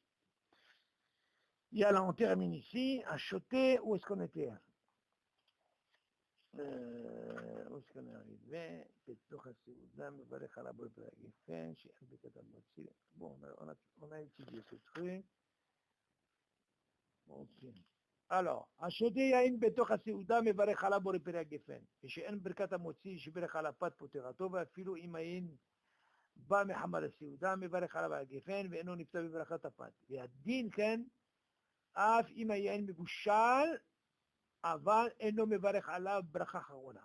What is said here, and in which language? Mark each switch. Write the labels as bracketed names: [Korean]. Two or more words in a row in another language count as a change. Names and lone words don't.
[French] Il y a là, on termine ici, à Choté, où est-ce qu'on était? Où est-ce qu'on est arrivé? Bon, on a étudié ce truc. Ok. Alors, à Choté, il y a une [Hebrew] בתוך הסעודה מברך עליו בורא פרי הגפן. ושאין ברכת המוציא שברך על הפת פוטרתו, ואפילו אם אין בא מחמת הסעודה, מברך עליו הגפן, ואינו נפטר בברכת הפת. והדין כן, אף אם היין מבושל, אבל אינו מברך עליו ברכה אחרונה.